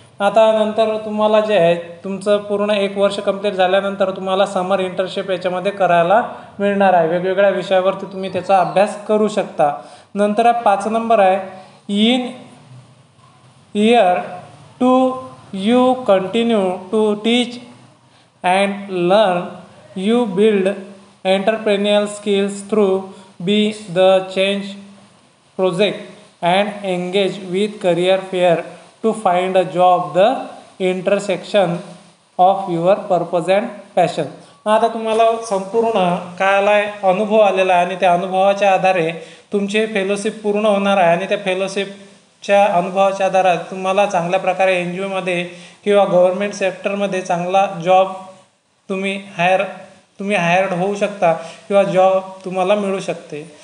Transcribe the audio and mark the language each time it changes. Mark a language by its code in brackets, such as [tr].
[mr] आता नंतर तुम्हाला जे आहे तुमचं पूर्ण 1 वर्ष कंप्लीट झाल्यानंतर तुम्हाला समर इंटर्नशिप याच्यामध्ये करायला मिळणार आहे। वेगवेगळ्या विषयावरती तुम्ही त्याचा अभ्यास करू शकता। नंतर 5 नंबर आहे [en] In year 2 you continue to teach and learn, you build entrepreneurial skills through be the change project and engage with career fair to find a job, the intersection of your purpose and passion. [mr] आता तुम्हाला संपूर्ण कायला अनुभव आलेला आहे आणि त्या अनुभवाच्या आधारे तुमचे फेलोशिप पूर्ण होणार आहे आणि त्या फेलोशिपच्या अनुभवाच्या आधारे तुम्हाला चांगल्या प्रकारे NGOमध्ये किंवा गव्हर्नमेंट सेक्टरमध्ये चांगला जॉब तुम्ही हायर्ड होऊ शकता किंवा जॉब तुम्हाला मिळू शकते.